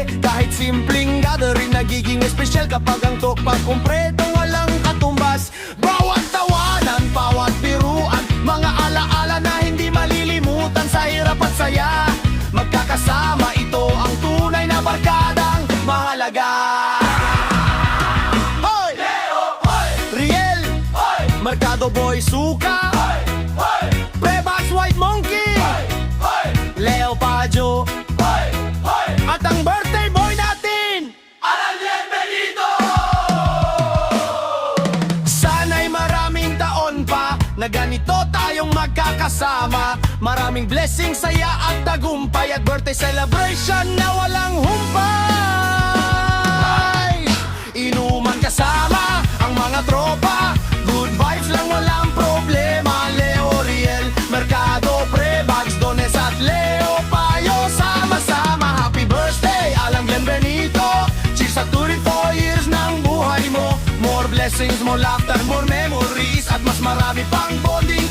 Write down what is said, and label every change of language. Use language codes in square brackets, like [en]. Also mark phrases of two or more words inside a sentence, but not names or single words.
[tl] Kahit simpleng gathering, nagiging espesyal kapag ang tukpag kumpleto, walang katumbas. Bawat tawanan, bawat biruan, mga alaala na hindi malilimutan. Sa hirap at saya, magkakasama, ito ang tunay na barkadang mahalaga. Hoy! Leo! Hoy! Riel! Hoy! Mercado Boy Suka! Hoy! Hoy! Prebax White Monkey! Hoy! Hoy! Leo Pajo! Hoy! Hoy! At ang [en] birthday boy [tl] natin, Alan Glenn Benito! Sana'y maraming taon pa na ganito tayong magkakasama. Maraming blessing, saya at tagumpay, at [en] birthday celebration [tl] na walang humpay. Inuman kasama ang mga tropa, [en] good vibes [tl] lang, walang problema. Leo, Riel, Mercado, Prebax, Dones at Leo Payo, sama-sama. [en] Happy birthday, [tl] Alan Glenn Benito. Cheers sa 24 years ng buhay mo. [en] More blessings, more laughter, more memories, [tl] at mas marami pang bonus.